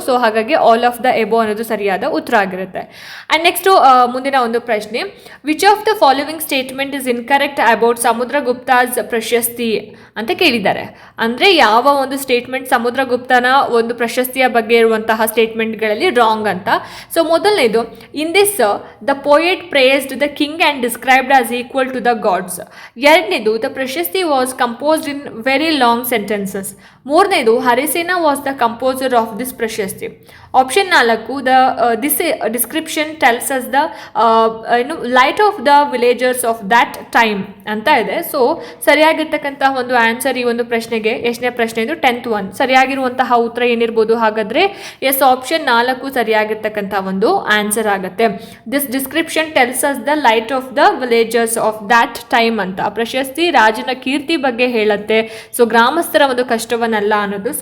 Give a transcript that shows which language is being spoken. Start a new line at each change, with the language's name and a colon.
Kannada: So ಹಾಗಾಗಿ
English: all of the above
Kannada: ಅನ್ನೋದು ಸರಿಯಾದ ಉತ್ತರ ಆಗಿರುತ್ತೆ. ಆ್ಯಂಡ್ ನೆಕ್ಸ್ಟು ಮುಂದಿನ ಒಂದು ಪ್ರಶ್ನೆ,
English: which of the following statement is incorrect about
Kannada: ಸಮುದ್ರಗುಪ್ತಾಸ್ ಪ್ರಶಸ್ತಿ ಅಂತ ಕೇಳಿದ್ದಾರೆ. ಅಂದರೆ ಯಾವ ಒಂದು ಸ್ಟೇಟ್ಮೆಂಟ್ ಸಮುದ್ರಗುಪ್ತನ ಒಂದು ಪ್ರಶಸ್ತಿಯ ಬಗ್ಗೆ ಇರುವಂತಹ ಸ್ಟೇಟ್ಮೆಂಟ್ಗಳಲ್ಲಿ ರಾಂಗ್ ಅಂತ. ಸೊ ಮೊದಲನೇದು,
English: in this the poet praised the king and described as equal to the gods.
Kannada: ಎರಡನೇದು,
English: the ಪ್ರಶಸ್ತಿ was composed in very long sentences.
Kannada: ಮೂರನೇದು,
English: Harisena was the composer of this ಪ್ರಶಸ್ತಿ. Option 4 this description tells us the light of the villagers of that time
Kannada: ಅಂತ ಇದೆ. So ಸರಿಯಾಗಿರ್ತಕ್ಕಂತಹ ಒಂದು answer ಈ ಒಂದು ಪ್ರಶ್ನೆಗೆ, ಎಷ್ಟನೇ ಪ್ರಶ್ನೆ ಇದು?
English: 10th one.
Kannada: ಸರಿಯಾಗಿರುವಂತಹ ಉತ್ತರ ಏನಿರ್ಬೋದು ಹಾಗಾದ್ರೆ? ಎಸ್, ಆಪ್ಷನ್ 4 ಸರಿಯಾಗಿರ್ತಕ್ಕಂಥ ಒಂದು ಆನ್ಸರ್ ಆಗುತ್ತೆ.
English: This description tells us the light of the villagers of that time ಅಂತ.
Kannada: ಪ್ರಶಸ್ತಿ ರಾಜನ ಕೀರ್ತಿ ಬಗ್ಗೆ ಹೇಳುತ್ತೆ, ಸೊ ಗ್ರಾಮಸ್ಥರ ಒಂದು ಕಷ್ಟವನ್ನಲ್ಲ ಅನ್ನೋದು.